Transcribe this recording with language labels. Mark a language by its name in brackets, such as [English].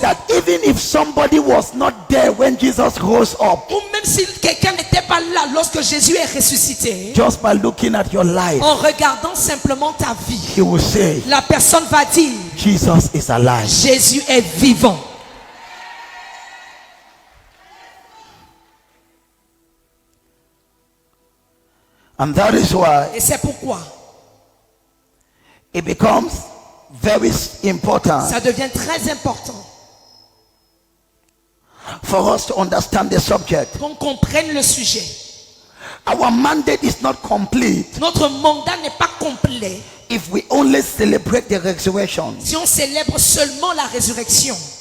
[English] that even if somebody was not there when Jesus rose up, [French] Ou même si quelqu'un n'était pas là lorsque Jésus est ressuscité, [English] just by looking at your life, [French] en regardant simplement ta vie, [English] he will say, [French] la personne va dire, [English] Jesus is alive. [French] Jésus est vivant. [English] And that is why [French] Et c'est pourquoi [English] it becomes very important [French] ça devient très important [English] for us to understand the subject. [French] qu'on comprenne le sujet. [English] Our mandate is not complete [French] Notre mandat n'est pas complet [English] if we only celebrate the resurrection. [French] si on célèbre seulement la résurrection.